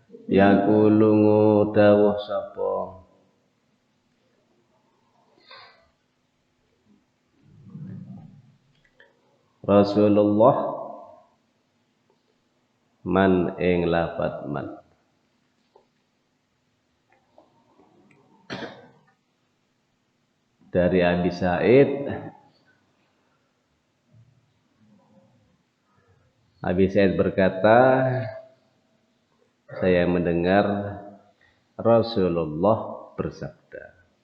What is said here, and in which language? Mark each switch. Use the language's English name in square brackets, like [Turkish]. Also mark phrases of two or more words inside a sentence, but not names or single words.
[Javanese] Yaqulu dawuh sapa Rasulullah man ing lafat man. [Indonesian] Dari Abi Sa'id, Abi Sa'id berkata, saya mendengar Rasulullah bersabda.